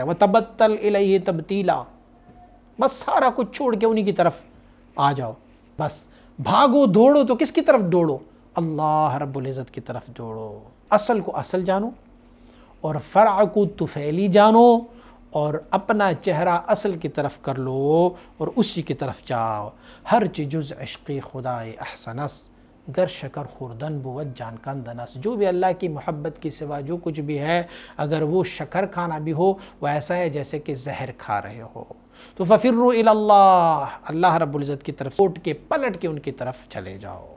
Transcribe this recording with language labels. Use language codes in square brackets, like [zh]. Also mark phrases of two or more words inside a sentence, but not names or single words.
[ar] وتبتل الیہ تبتیلا، [ur] بس سارا کچھ چھوڑ کے انہی کی طرف آ جاؤ، بس بھاگو دوڑو تو کس کی طرف دوڑو؟ [ar] اللہ رب العزت [ur] کی طرف دوڑو۔ اصل کو اصل جانو اور فرع کو طفیلی جانو اور اپنا چہرہ اصل کی طرف کر لو اور اسی کی طرف جاؤ۔ [fa] ہر چیز جز عشق خدائے احسن است، گر شکر خوردن بود جان کندن است. [ur] جو بھی اللہ کی محبت کی سوا جو کچھ بھی ہے، اگر وہ شکر کھانا بھی ہو وہ ایسا ہے جیسے کہ زہر کھا رہے ہو. تو [ar] ففروا الی اللہ، اللہ رب العزت [ur] کی طرف لوٹ کے پلٹ کے ان کی طرف چلے جاؤ.